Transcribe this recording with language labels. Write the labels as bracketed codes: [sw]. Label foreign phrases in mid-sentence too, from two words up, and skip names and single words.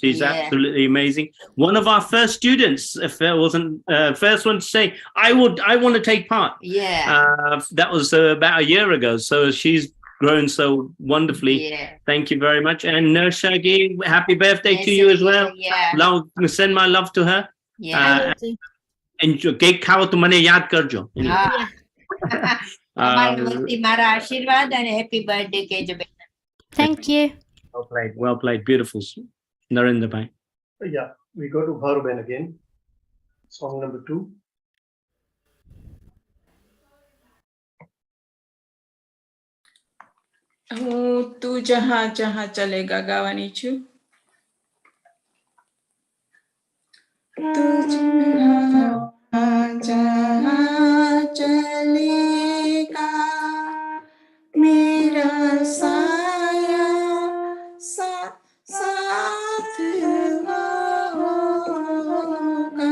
[en] She's absolutely amazing. One of our first students, if there wasn't first one to say, I want to take part. That was about a year ago. So she's grown so wonderfully. Thank you very much. And Shagi, happy birthday to you as well. Send my love to her. [gu] And કેક ખાઓ તો મને યાદ કરજો. Mara આશીર્વાદ [en] and happy birthday [gu] કહેજો બેન. [en] Thank you. Well played. Beautiful. Narendra bhai. Yeah, we go to Bharuben again. Song number 2. [hi] तू जहाँ जहाँ चलेगा गावानी छू. तू जहाँ जहाँ चलेगा मेरा साया साथ होगा.